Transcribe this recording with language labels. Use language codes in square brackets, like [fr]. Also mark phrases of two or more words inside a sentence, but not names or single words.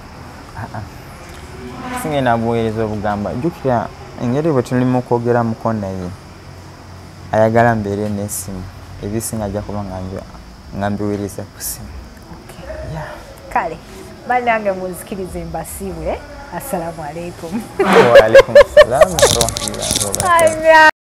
[lg] Singenda buweereza obugamba. Jjukira engeri bwe tuli mu kwogeramuko naye ayagala mbeere n'essimu, ebisinga ajja kuba nga mbiweereza ku ssimu. Kale bannange munzikirize mbasiibule [ar] السلام عليكم. وعليكم السلام ورحمة الله وبركاته.